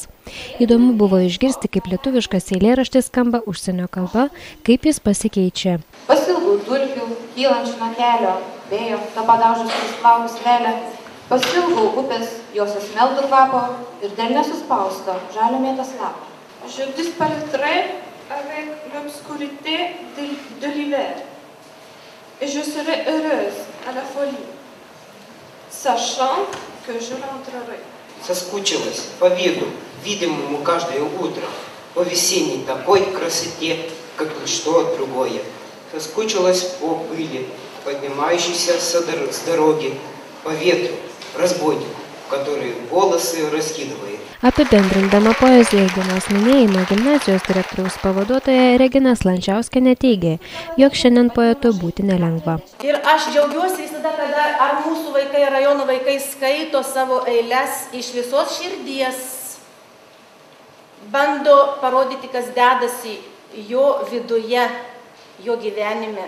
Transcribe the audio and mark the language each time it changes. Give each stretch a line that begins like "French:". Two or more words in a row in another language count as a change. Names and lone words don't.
Lithuanian: Įdomu buvo išgirsti, kaip lietuviškas eilėraštis skamba užsienio kalba, kaip jis pasikeičia. Pasilgau dulkių, kylančių nuo kelio, vėjo, to padaužus plaukus velę. Pasilgau upės, jos asmeldų kvapo ir dėl nesuspausto žalio mėtos lapo.
French: Je disparaîtrai avec l'obscurité de l'hiver et je serai heureuse à la folie, sachant que je rentrerai.
Russian: Соскучилась по виду, видимому каждое утро, по весенней такой красоте, как ничто другое. Соскучилась по пыли, поднимающейся с дороги, по ветру, разбойнику, который волосы раскидывает.
Lithuanian: Apibendrindama poezijos dienos minėjimą, gimnazijos direktoriaus pavaduotoja Regina Slančiauskienė teigė, jog šiandien poetu būti nelengva. Ir aš džiaugiuosi visada, kada ar mūsų vaikai, rajono vaikai skaito savo eiles iš visos širdies, bando parodyti, kas dedasi jo viduje, jo gyvenime.